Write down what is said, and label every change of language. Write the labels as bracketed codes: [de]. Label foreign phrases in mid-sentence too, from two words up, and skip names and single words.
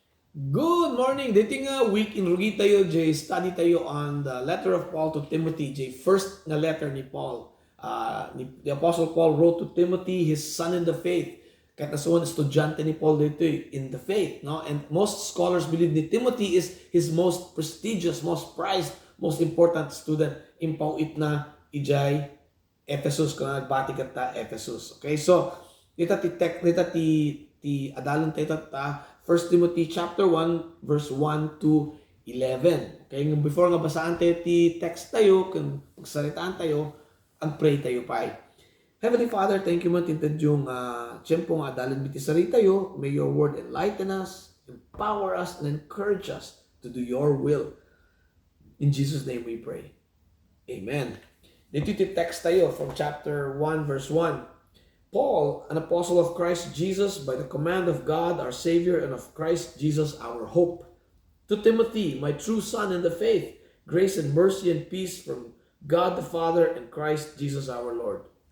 [en] Good morning! [ilo] Dating nga week in rugi tayo, Jay. [en] Study tayo on the letter of Paul to Timothy, Jay. [ilo] First na letter ni Paul. [en] The Apostle Paul wrote to Timothy, his son in the faith. [ilo] Kahit nasuwan, estudyante ni Paul dito [en] in the faith. [ilo] No? [en] And most scholars believe ni Timothy is his most prestigious, most prized, most important student. [ilo] Impauit na ijay Ephesus kung nagbati ka ta Ephesus. Okay, so ti adalan tayo ta 1 Timothy [en] chapter 1 verse 1 to 11. [ilo] Okay, before nga basaan tayo ti text tayo, kung pagsalitaan tayo, ang pray tayo pa. [en] Heavenly Father, thank you [ilo] man tinted yung tiyempo nga adalan biti sarita tayo. [en] May your word enlighten us, empower us, and encourage us to do your will. In Jesus' name we pray. Amen. [ilo] Dito ti text tayo [en] from chapter 1 verse 1. Paul, an apostle of Christ Jesus, by the command of God our Savior and of Christ Jesus our hope. To Timothy, my true son in the faith, grace and mercy and peace from God the Father and Christ Jesus our Lord.